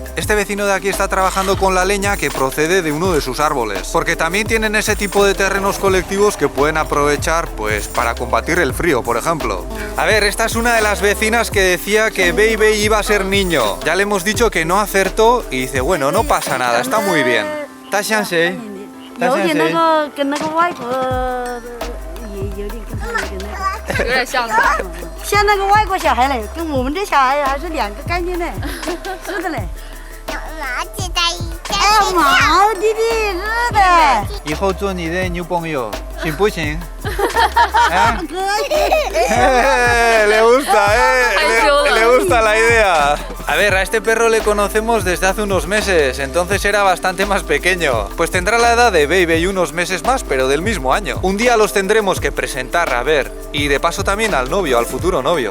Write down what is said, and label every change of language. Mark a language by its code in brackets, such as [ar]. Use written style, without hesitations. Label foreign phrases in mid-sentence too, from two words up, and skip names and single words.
[es] Este vecino de aquí está trabajando con la leña que procede de uno de sus árboles, porque también tienen ese tipo de terrenos colectivos que pueden aprovechar pues para combatir el frío, por ejemplo. A ver, esta es una de las vecinas que decía que Baby iba a ser niño. Ya le hemos dicho que no acertó y dice, bueno, no pasa nada, está muy bien. ¿Está chance? [zh] 有点那个跟那个外国也有点跟他们的那个，有点像他。像那个外国小孩嘞，跟我们的小孩还是两个概念嘞，是的嘞。哎，毛弟弟，是的。以后做你的女朋友，行不行？ [es] Le gusta, le gusta la idea. A ver, a este perro le conocemos desde hace unos meses, entonces era bastante más pequeño. Pues tendrá la edad de Baby y unos meses más, pero del mismo año. Un día los tendremos que presentar, a ver, y de paso también al novio, al futuro novio.